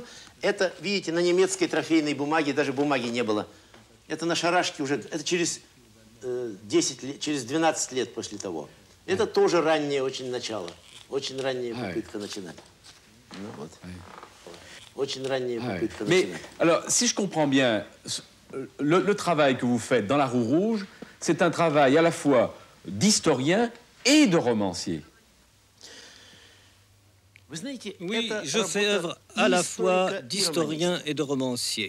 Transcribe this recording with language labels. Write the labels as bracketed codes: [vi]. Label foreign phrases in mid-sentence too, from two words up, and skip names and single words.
[ru] Это, видите, на немецкой трофейной бумаге, даже бумаги не было. Это на шарашке уже, это через 10 лет, через 12 лет после того. Это тоже раннее очень начало. Очень ранняя попытка начинать. Ну вот. Очень ранняя попытка начинать. [fr] Mais, alors, si je comprends bien, le travail que vous faites dans La Roue Rouge, c'est un travail à la fois d'historien et de romancier. Oui, je fais œuvre à la fois d'historien et de romancier.